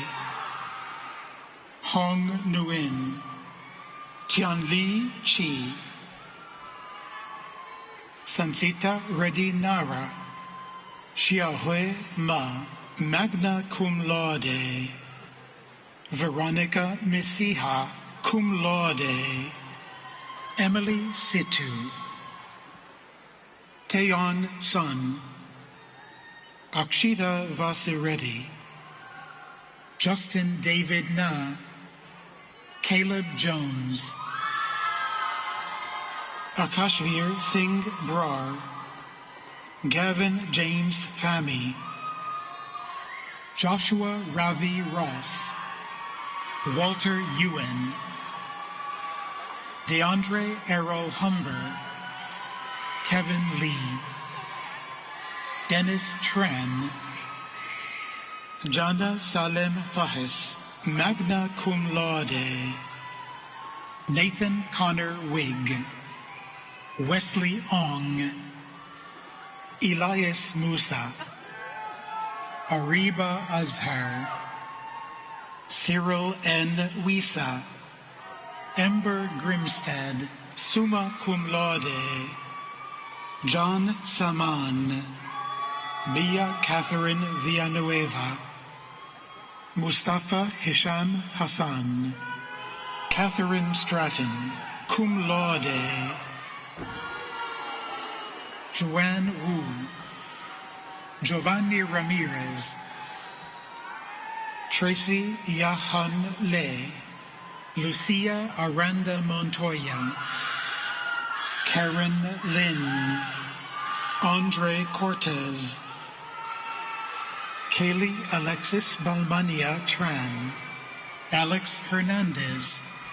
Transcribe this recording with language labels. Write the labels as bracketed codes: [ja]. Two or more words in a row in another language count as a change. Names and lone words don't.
[en] Hong Nguyen, Tianli Chi, Sansita Reddy Nara, Xiaohui Ma, [la] magna cum laude, [en] Veronica Misiha, [la] cum laude, [en] Emily Situ, Taeyon Sun, Akshita Vasireddy, Justin David Na, Caleb Jones, Akashvir Singh Brar, Gavin James Fami, Joshua Ravi Ross, Walter Ewan, DeAndre Errol Humber, Kevin Lee, Dennis Tran, Jana Salem Fahis, [la] magna cum laude, [en] Nathan Connor Wigg, Wesley Ong, Elias Musa, Ariba Azhar, Cyril N. Wisa, Ember Grimstad, [la] summa cum laude, [en] John Saman, Bia Catherine Villanueva, Mustafa Hisham Hassan, Catherine Stratton, [la] cum laude, [en] Joanne Wu, Giovanni Ramirez, Tracy Yahan Le, Lucia Aranda Montoya, Karen Lynn, Andre Cortez, Kaylee Alexis Balmania Tran, Alex Hernandez,